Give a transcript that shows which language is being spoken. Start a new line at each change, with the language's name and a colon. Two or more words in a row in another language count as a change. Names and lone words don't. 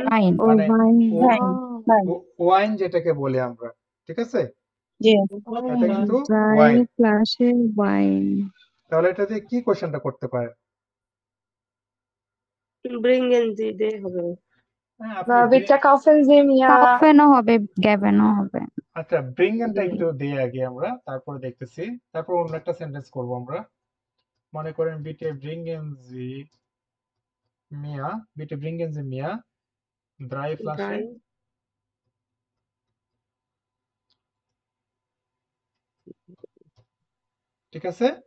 German: Wein. Oh,
Bangla: মানে
German: Wein.
Bangla: ও
German: Wein.
Bangla: ওয়াইন যেটাকে বলি আমরা, ঠিক আছে?
German: Ja.
Bangla: এটা কিন্তু
German: Drei
Bangla: ওয়াইন।
German: Flaschen Wein.
Bangla: তাহলে এটা দিয়ে কি কোশ্চেনটা করতে পারে? ব্রিঙ্গেন দিয়ে হবে। হ্যাঁ, আপনি
German: bitte kaufen Sie mir.
Bangla: Kaufen হবে, geben হবে। আচ্ছা, ব্রিং এনটা জি, একটু দিয়ে আগে আমরা, তারপরে দেখতেছি, তারপর অন্য একটা সেন্টেন্স করব আমরা। মনে করেন
German: bitte bringen Sie mir, bitte bringen Sie mir drei Flaschen, ড্রাই।
Bangla: ঠিক আছে?